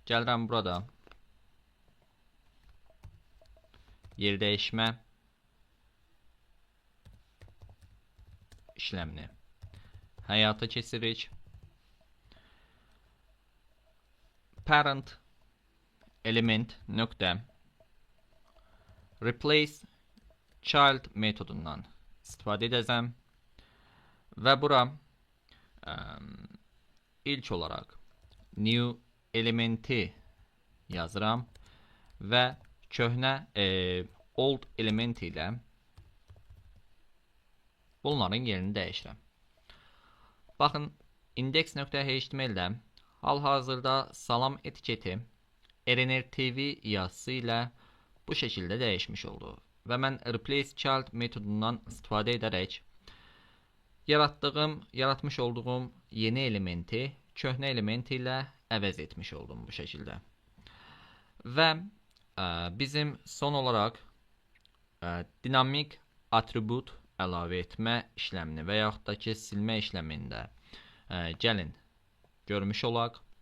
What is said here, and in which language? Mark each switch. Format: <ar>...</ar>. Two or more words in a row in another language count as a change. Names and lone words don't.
<az>Gəlirəm burada yer dəyişmə işləmini həyata keçiririk. Parent element nöqtə</az> <en>replace child</en> <az>metodundan istifadə edəcəm və bura ilk olaraq</az> <en>new elementi</en> <az>yazıram və köhnə</az> <en>old element</en> <az>ilə bunların yerini dəyişirəm. Baxın, index.html-də hal-hazırda salam etiketi rnr.tv yazısı ilə bu şəkildə dəyişmiş oldu və mən</az> <en>replace child</en> <az>metodundan istifadə edərək yaratmış olduğum yeni elementi köhnə element ilə əvəz etmiş oldum bu şəkildə. Və bizim son olaraq dinamik atribut əlavə etmə işləmini və yaxud da ki silmə işləmində gəlin görmüş olaq.</az>